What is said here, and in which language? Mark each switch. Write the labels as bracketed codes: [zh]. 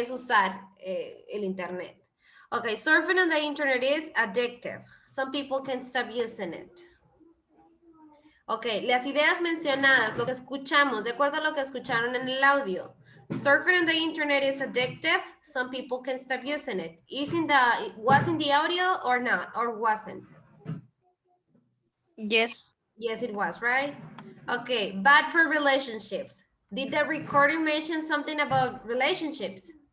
[en] Es usar el internet. Okay, surfing on the internet is addictive. Some people can stop using it. [es] Ok, las ideas mencionadas, lo que escuchamos, de acuerdo a lo que escucharon en el audio. [en] Surfing on the internet is addictive. Some people can stop using it. Was in the audio or not, or wasn't? Yes. Yes, it was, right? Okay, bad for relationships. Did the recording mention something about relationships?